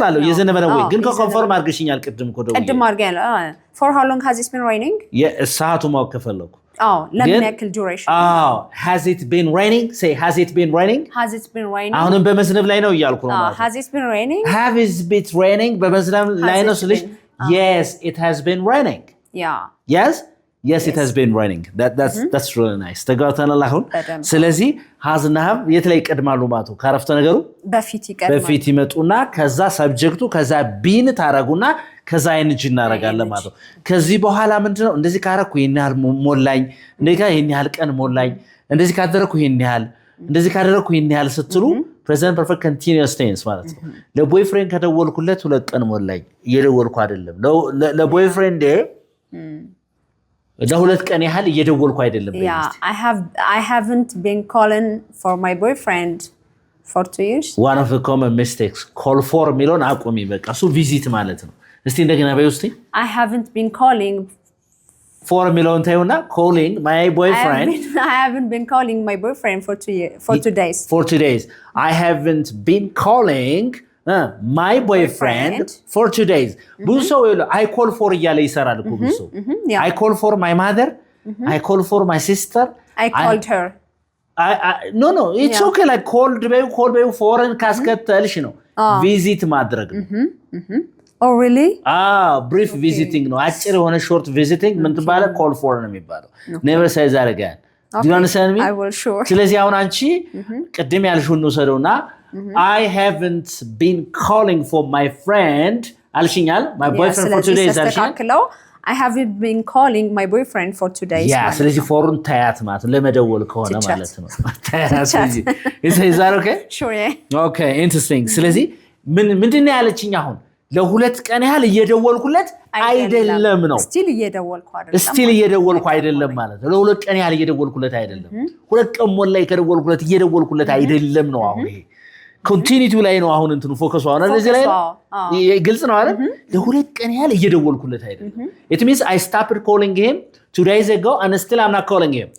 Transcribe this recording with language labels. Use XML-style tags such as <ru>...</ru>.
<am>አለው እየዘነበ ነው ወይ ግን ኮንፈርም አድርገሽኛል ቅድም አድርገኛል</am> <en>for how long has it been raining</en> <am>ሰዓቱ ማወቅ ከፈለኩ ለምን ያክል duration</am> <en>has it been raining say has it been raining</en> <am>አሁንም በመዝነብ ላይ ነው እያልኩ ነው ማለት</am> <en>has it been raining have it been raining</en> <am>በመዝነብ ላይ ነው ስለሽ</am> <en>yes it has been raining yes it has been raining that's really nice</en> <am>ተጋውተናል አሁን ስለዚህ</am> <en>has እና have</en> <am>የት ላይ ይቀድማሉ ማለት ነው ካረፍተ ነገሩ በፊት ይመጡና ከዛ ሰብጀክቱ ከዛ been ታረጉና ከዛ ing እናረጋለን ማለት ነው ከዚህ በኋላ ምንድነው እንደዚህ ካረኩ ይሄን ያህል ሞላኝ እንደካ ይሄን ያህል ቀን ሞላኝ እንደዚህ ካደረኩ ይሄን ያህል እንደዚህ ካደረኩ ይሄን ያህል ስትሉ present perfect continuous tense ማለት ነው ለቦይፍሬንድ ከደወልኩለት 2 ቀን ሞላኝ እየደወልኩ አይደለም ለቦይፍሬንድ ለሁለት ቀን ያህል እየደወልኩ አይደለም</am> <en>I haven't been calling for my boyfriend For 2 years. One of the common mistakes.</en> <am>Call for ሚለውን አቁሚ በቃ እሱ ቪዚት ማለት ነው። እስቲ እንደገና በይ ውስጥ</am> <en>I haven't been calling for</en> <am>ሚለውን ታዩና</am> <en>calling my boyfriend. I haven't been calling my boyfriend for 2 days. For 2 days. I haven't been calling my boyfriend for 2 days. ብዙ ሰው I call for</en> <am>እያለ ይሰራል እኮ ብዙ ሰው</am> <en>I call for my mother. I call for my sister. I called her. No, it's okay like call baby foreign</en> <am>ካስከተልሽ ነው ቪዚት ማድረግ ነው</am> <en>Oh really? Brief visiting</en> <am>ነው አጭር የሆነ</am> <en>short visiting</en> <am>ምን ትባለ</am> <en>call for</en> <am>ነው የሚባለው</am> <en>never say that again. Do you understand me? I will sure.</en> <am>ስለዚህ አሁን አንቺ ቅድም ያልሽውን ነው ሰደውና</am> <en>I haven't been calling for my friend</en> <am>አልሽኛል</am> <en>my boyfriend for 2 days</en> <am>አልሽኛል</am> <en>I haven't been calling my boyfriend for 2 days.</en> <am>Yeah, ስለዚህ ፎሩን ታያት ማለት ለመደወል ከሆነ ማለት ነው ታያት ስለዚህ</am> <en>is that okay? Sure, yeah. Okay, interesting.</en> <am>ስለዚህ ምንድነው ያለችኝ አሁን ለሁለት ቀን ያህል እየደወልኩለት አይደለም ነው</am> <en>still</en> <am>እየደወልኩ አይደለም ማለት ነው ለሁለት ቀን ያህል እየደወልኩለት አይደለም ሁለት ቀን ሞላይ ከደወልኩለት እየደወልኩለት አይደለም ነው አሁን ይሄ ኮንቲኒቲ ላይ ነው አሁን እንትኑ ፎከሱ አሁን እንደዚህ ላይ ግልጽ ነው አይደል ለሁለት ቀን ያህል እየደወልኩለት አይደለም</am> <en>it means I stopped calling him</en> <am>2 days ago and still I'm not calling him.</am>